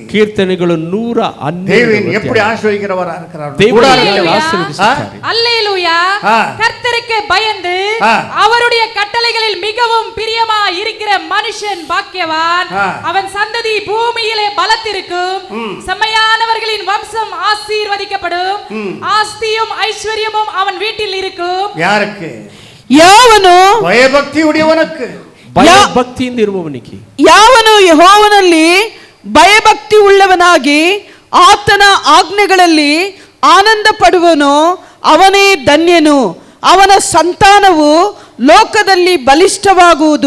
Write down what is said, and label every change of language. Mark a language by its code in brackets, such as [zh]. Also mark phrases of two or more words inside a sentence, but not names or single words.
[kn] ಕೀರ್ತನೆಗಳು 112. [ta] தேவன் எப்படி ஆசீர்வதிக்கிறவரா இருக்கிறார். அல்லேலூயா. கர்த்தருக்கு பயந்து அவருடைய கட்டளைகளில் மிகவும் பிரியமாய் இருக்கிற மனுஷன் பாக்கியவான். அவன் சந்ததி பூமியிலே பலத்திருக்கும். செம்மையானவர்களின் வம்சம் ஆசீர்வதிக்கப்படும். ஆஸ்தியும் ஐஸ்வர்யமும் அவன் வீட்டில் இருக்கும். [kn] ಯಾರಕ್ಕೆ? ಯಾವನು [ta] பயபக்தி உடையவனுக்கு, [kn] ಭಯಭಕ್ತಿಯಿಂದ ಇರುವವನಿಗೆ. ಯಾವನು ಯೆಹೋವನಲ್ಲಿ ಭಯಭಕ್ತಿ ಉಳ್ಳವನಾಗಿ ಆತನ ಆಜ್ಞೆಗಳಲ್ಲಿ ಆನಂದ ಪಡುವನೋ ಅವನೇ ಧನ್ಯನು. ಅವನ ಸಂತಾನವು ಲೋಕದಲ್ಲಿ ಬಲಿಷ್ಠವಾಗುವುದು.